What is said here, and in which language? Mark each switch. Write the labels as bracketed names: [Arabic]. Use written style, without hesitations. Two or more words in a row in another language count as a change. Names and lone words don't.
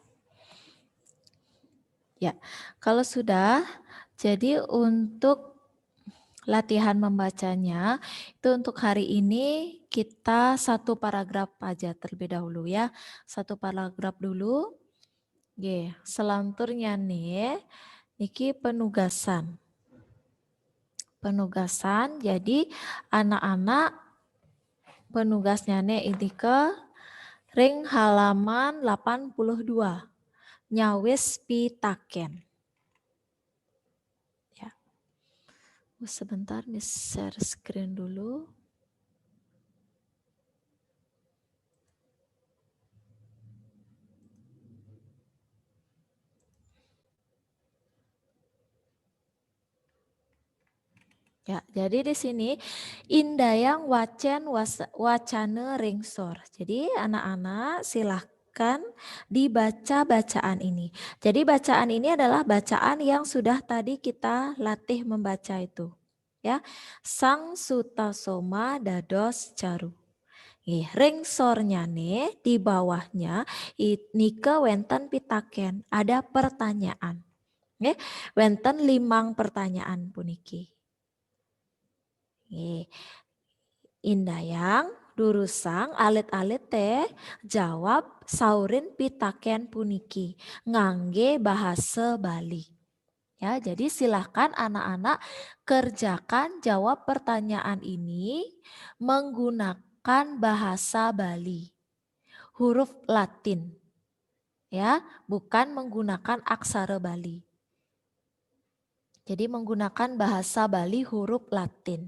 [Indonesian] Ya, kalau sudah, jadi untuk latihan membacanya, itu untuk hari ini kita satu paragraf aja terlebih dahulu ya. Satu paragraf dulu. Oke, selanturnya nih, niki penugasan. Penugasan, jadi anak-anak penugasnya nih ini ke ring halaman 82. [Balinese] Nyawis pitaken. [Indonesian] Ya. Sebentar, Miss [English] share screen [Indonesian] dulu. Ya, jadi di sini [Balinese] indayang wacen wacana ringsor. [Indonesian] Jadi anak-anak silahkan dibaca bacaan ini. Jadi bacaan ini adalah bacaan yang sudah tadi kita latih membaca itu. Ya, [Balinese] sang sutasoma dados caru. Ringsornya [Indonesian] nih di bawahnya [Balinese] nike wenten pitaken, [Indonesian] ada pertanyaan. [Balinese] Wenten 5 pertanyaan puniki. Indayang durusang alit-alit teh jawab saurin pitaken puniki ngangge bahasa Bali. [Indonesian] Ya, jadi silahkan anak-anak kerjakan jawab pertanyaan ini menggunakan bahasa Bali. Huruf Latin. Ya, bukan menggunakan aksara Bali. Jadi menggunakan bahasa Bali huruf Latin.